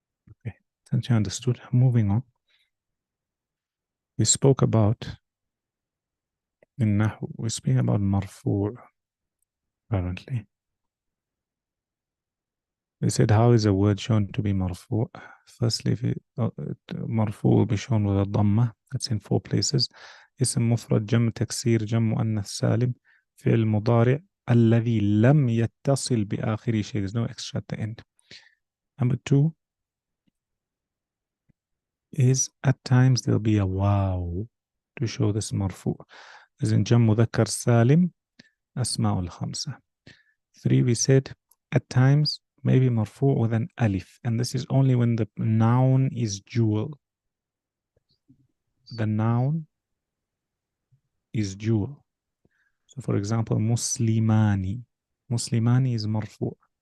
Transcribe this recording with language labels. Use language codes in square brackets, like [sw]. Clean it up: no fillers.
[en] Okay, since you understood, moving on. We spoke about in Nahu, we speak about marfu' apparently. They said, how is a word shown to be marfu'? Firstly, marfu' will be shown with a dhamma. That's in 4 places. [ar] اسم مفرد جمع تكسير جمع مؤنث سالم فعل مضارع الذي لم يتصل بآخر شيء. [en] There's no extra at the end. Number 2 is at times there'll be a wow to show this marfu'. As in [ar] جمع مذكر سالم أسماء الخمسة. [en] 3 we said at times maybe marfu' with an alif, and this is only when the noun is dual. The noun is dual. So for example, muslimani. Muslimani is marfu'.